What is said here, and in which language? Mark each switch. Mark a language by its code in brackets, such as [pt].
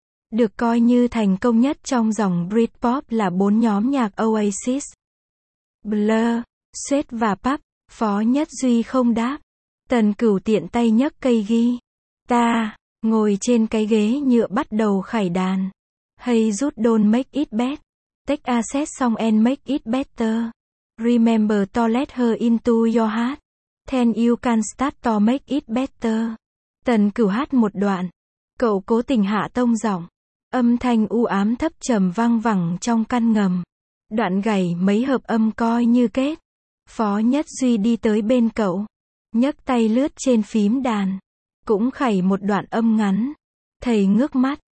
[vi] Được coi như thành công nhất trong dòng Britpop là bốn nhóm nhạc Oasis, Blur, Sweet và Pub. Phó Nhất Duy không đáp. Tần Cửu tiện tay nhấc cây guitar, ngồi trên cái ghế nhựa bắt đầu khải đàn. [en] Hey Jude, don't make it bad. Take a set song and make it better. Remember to let her into your heart. Then you can start to make it better. [vi] Tần Cửu hát một đoạn. Cậu cố tình hạ tông giọng. Âm thanh u ám thấp trầm vang vẳng trong căn ngầm. Đoạn gảy mấy hợp âm coi như kết. Phó Nhất Duy đi tới bên cậu. Nhấc tay lướt trên phím đàn. Cũng khẩy một đoạn âm ngắn. Thầy ngước mắt.